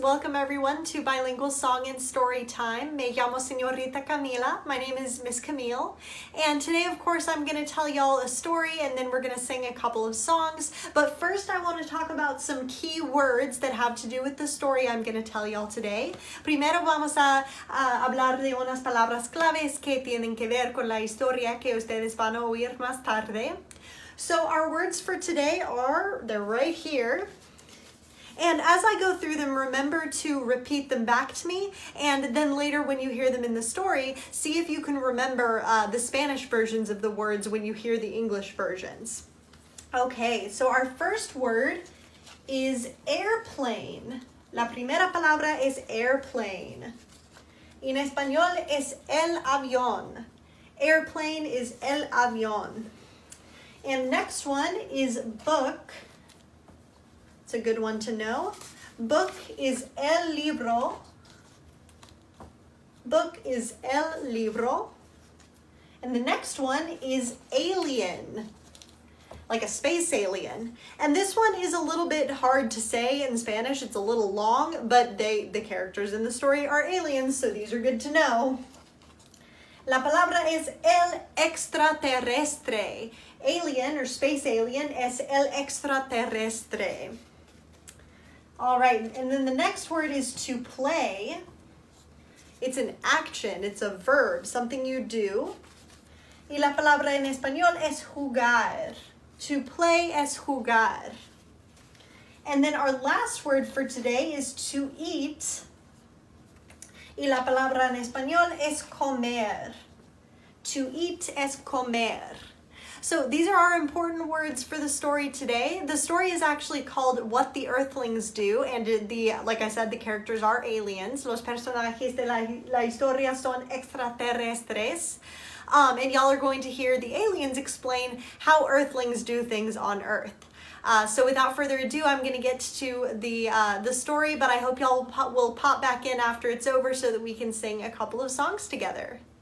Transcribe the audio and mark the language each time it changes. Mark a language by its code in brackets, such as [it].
[en] Welcome everyone to Bilingual Song and Story Time. [es] Me llamo Señorita Camila. [en] My name is Miss Camille. And today, of course, I'm going to tell y'all a story and then we're going to sing a couple of songs. But first, I want to talk about some key words that have to do with the story I'm going to tell y'all today. [es] Primero vamos a hablar de unas palabras claves que tienen que ver con la historia que ustedes van a oír más tarde. [en] So our words for today they're right here. And as I go through them, remember to repeat them back to me. And then later when you hear them in the story, see if you can remember the Spanish versions of the words when you hear the English versions. Okay, so our first word is airplane. [es] La primera palabra es airplane. En español es el avión. [en] Airplane is [es] el avión. [en] And next one is book. It's a good one to know. Book is el libro. Book is el libro. And the next one is alien, like a space alien. And this one is a little bit hard to say in Spanish. It's a little long, but the characters in the story are aliens, so these are good to know. [es] La palabra es el extraterrestre. [en] Alien or space alien [es] es el extraterrestre. [en] All right, and then the next word is to play. It's an action, it's a verb, something you do. [es] Y la palabra en español es jugar. [en] To play [es] es jugar. [en] And then our last word for today is to eat. [es] Y la palabra en español es comer. [en] To eat [es] es comer. [en] So these are our important words for the story today. The story is actually called What the Earthlings Do, and like I said, the characters are aliens. [es] Los personajes de la historia son extraterrestres. [en] And y'all are going to hear the aliens explain how Earthlings do things on Earth. So without further ado, I'm going to get to the story, but I hope y'all will pop back in after it's over so that we can sing a couple of songs together.